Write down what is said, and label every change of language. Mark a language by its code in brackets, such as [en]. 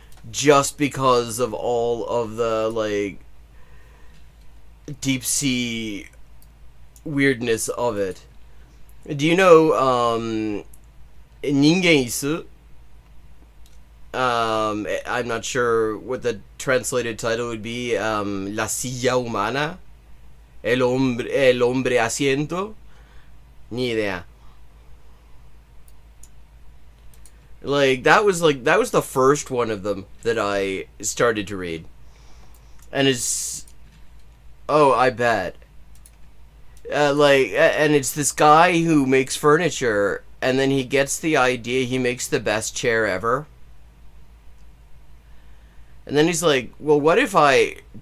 [en] Just because of all of the like deep sea weirdness of it. Do you know Ningen Isu? I'm not sure what the translated title would be. [es] La silla humana, el hombre asiento. Ni idea. [en] That was the first one of them that I started to read. And I bet. And it's this guy who makes furniture, and then he gets the idea, he makes the best chair ever. And then he's like, well, what if I